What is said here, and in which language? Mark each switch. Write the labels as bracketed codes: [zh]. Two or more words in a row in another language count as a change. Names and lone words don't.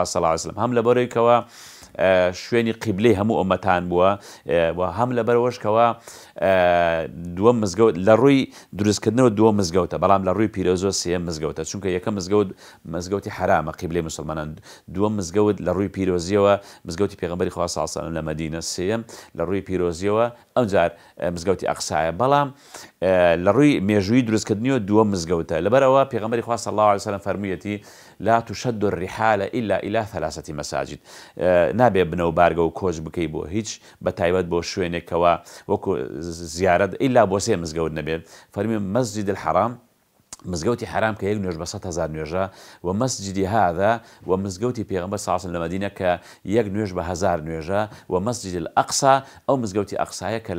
[ar] صلی الله علیه وسلم [ckb] هەم لەبەرەوەی کەوە شوێنی قیبلەی هەموو ئومەتان بووە و هەم لەبەرەوەشکەوە دووەم مزگەوت لە ڕووی دروستکردنەوە دووەم مزگەوتە بەڵام لە ڕووی پیرۆزۆ سێم مزگەوتە چونکە یەکەم مزگەوتی حرامە قیبلەی مسلمانان دووەم مزگەوت لە ڕووی پیرۆزیەوە مزگەوتی پێغەمبەری خوا [ar] صلی الله علیه وسلم [ckb] لە مەدینە سێم لە ڕووی پیرۆزیەوە ئەوجار مزگەوتی ئەقسایە بەڵام لە ڕووی مێژووی دروستکردنیەوە دووەم مزگەوتە لەبەرەوە پێغەمبەری خوا [ar] صلی الله علیه وسلم [ckb] فەرموویەتی [ar] لا تشد الرحال إلا إلى 3 مساجد [ckb] نابێ بنەو بارگە و کۆچ بکەی بۆ هیچ بە تایبەت بۆ شوێنێکەوە وەکو زیارەت ئیلا بۆ سێ مزگەوت نەبێت فەرمی مەسجد الحرام مزگەوتی حرام کە یەک نوێژ بە 100,000 نوێژە و مەسجدی هذا و مزگەوتی پێغەمبەر [ar] صلی الله علیه و سلم [ckb] لە مەدینە کە یەک نوێژ بە 1000 نوێژە و مەسجد الأقصى ئەو مزگەوتی ئەقسایە کە لە